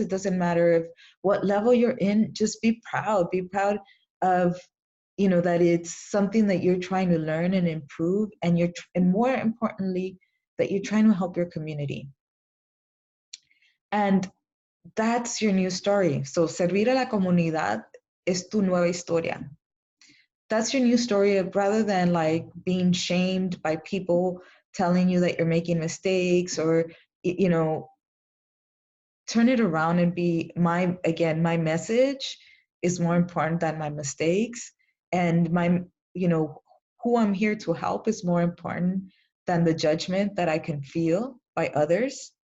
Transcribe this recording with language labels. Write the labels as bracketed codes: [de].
[en] It doesn't matter if what level you're in. Just be proud. Be proud of, that it's something that you're trying to learn and improve, and more importantly, that you're trying to help your community. And that's your new story. [es] So servir a la comunidad es tu nueva historia. [en] That's your new story, rather than, like, being shamed by people telling you that you're making mistakes, or turn it around and be my message is more important than my mistakes, and who I'm here to help is more important than the judgment that I can feel by others.